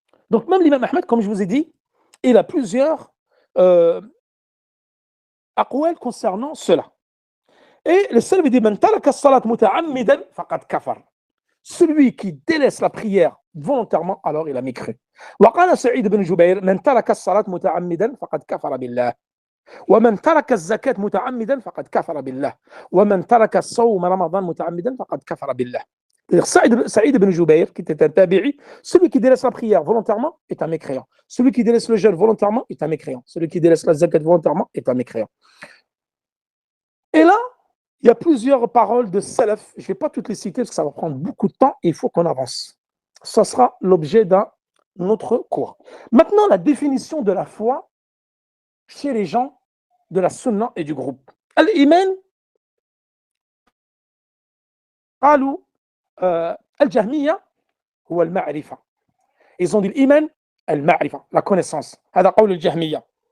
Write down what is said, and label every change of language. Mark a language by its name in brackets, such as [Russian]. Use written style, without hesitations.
[French] Donc même l'imam Ahmed, comme je vous ai dit, il a plusieurs aqwal concernant cela. Et le salaf dit [Arabic] man taraka as-salat muta'ammidan faqad kafar. [French] Celui qui délaisse la prière volontairement, alors il a mécru. [Arabic] وقال سعيد بن جبير من ترك الصلاة متعمدا فقد كفر بالله. ومن ترك الزكاة متعمدا فقد كفر بالله. ومن ترك الصوم رمضان متعمدا فقد كفر بالله. [French] Saïd ibn Jubayr, qui était un tabi'i, celui qui délaisse la prière volontairement est un mécréant. Celui qui délaisse le jeûne volontairement est un mécréant. Celui qui délaisse la zakat volontairement est un mécréant. Et là, il y a plusieurs paroles de salaf. Je ne vais pas toutes les citer parce que ça va prendre beaucoup de temps et il faut qu'on avance. Ça sera l'objet d'un autre cours. Maintenant, la définition de la foi chez les gens de la sunna et du groupe. [Arabic] Al-Iman, قالوا الجهمية هو المعرفة. [French] Ils ont dit [Arabic] الإيمان المعرفة, [French] la connaissance. [Arabic] هذا قول الجهمية.